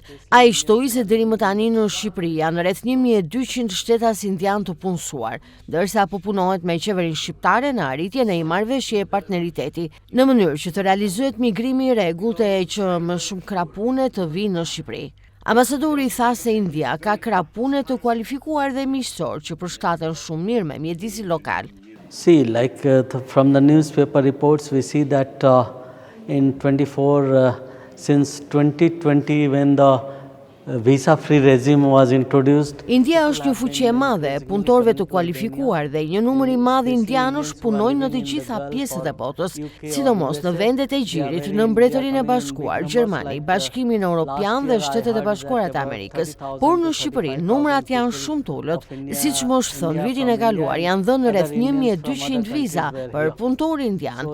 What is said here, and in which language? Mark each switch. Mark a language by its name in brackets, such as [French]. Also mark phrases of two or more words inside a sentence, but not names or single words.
[Albanian] Ai shtoi se deri më tani në Shqipëri janë rreth 1200 shtetas indian të punësuar, ndërsa po punohet me qeverinë shqiptare në arritjen e një marrëveshje partneriteti, në mënyrë që të realizohet migrimi i rregullt e që më shumë krapune të vinë në Shqipëri. Ambasadori tha se India ka krapune të kualifikuar dhe miqësor që përshtaten shumë mirë me mjedisin lokal. [English] See, like from the newspaper reports, we see that in 24, since 2020, when the visa-free regime was introduced. [Albanian] India është një fuqi e madhe e punëtorëve të kualifikuar dhe një numër i madh indianësh punojnë në të gjitha pjesët e botës, sidomos në vendet e gjirit, në Mbretërinë e Bashkuar, Gjermani, Bashkimin Evropian dhe Shtetet e Bashkuara të Amerikës. Por në Shqipëri numrat janë shumë të ulët, siç më është thënë vitin e kaluar janë dhënë rreth 1200 viza për punëtor indian.